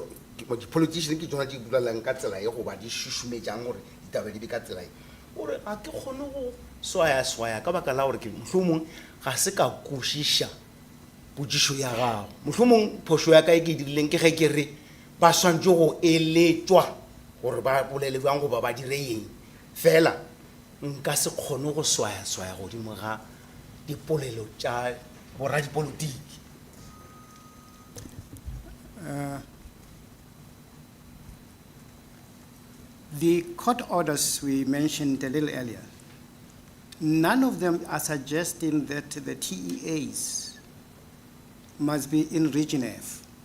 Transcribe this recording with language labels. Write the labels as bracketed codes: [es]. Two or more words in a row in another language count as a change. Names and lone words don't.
[nso] ke tsona di bulelang ka tsela e goba di šušumetšang gore ditaba di be ka tsela e gore ga ke kgone go swaya ka baka la gore ke mohlomong ga se ka kwešiša potsišo ya gago mohlomong phošo ya ka e ke dirileng ke ge ke re ba swantse go eletšwa gore ba bolele bjang goba ba dire eng fela nka se kgone go swaya godimo ga dipolelo tša borradipolotiki. [en] The court orders we mentioned a little earlier, none of them are suggesting that the TEAs must be in Region F.